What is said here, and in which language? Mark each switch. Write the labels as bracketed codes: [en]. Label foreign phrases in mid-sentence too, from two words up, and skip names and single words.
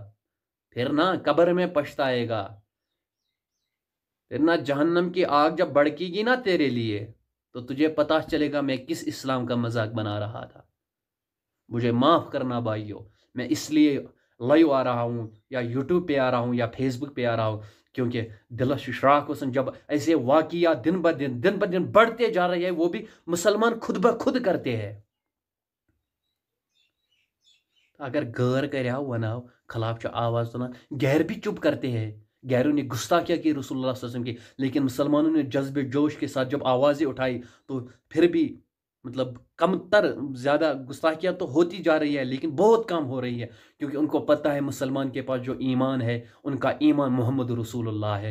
[ur] پھر نہ قبر میں پچھتائے گا. پھر نہ جہنم کی آگ جب بڑکے گی نا تیرے لیے تو تجھے پتا چلے گا میں کس اسلام کا مذاق بنا رہا تھا. مجھے معاف کرنا بھائیو. میں اس لیے لائیو آ رہا ہوں یا یوٹیوب پہ آ رہا ہوں یا فیس بک پہ آ رہا ہوں کیونکہ [ks] دلس شراک وسن [ur] جب ایسے واقعات دن بدن بڑھتے جا رہے ہیں وہ بھی مسلمان خود بخود کرتے ہیں. [ks] اگر غیر کریا وناو خلاف آواز تنا [ur] غیر بھی چپ کرتے ہیں. غیروں نے گستاخیاں کی [ar] رسول اللہ صلی اللہ علیہ وسلم [ur] کی لیکن مسلمانوں نے جذب جوش کے ساتھ جب آوازیں اٹھائی تو پھر بھی مطلب کم تر زیادہ گستاخیاں تو ہوتی جا رہی ہے لیکن بہت کم ہو رہی ہے کیونکہ ان کو پتہ ہے مسلمان کے پاس جو ایمان ہے ان کا ایمان [ar] محمد رسول اللہ [ur] ہے.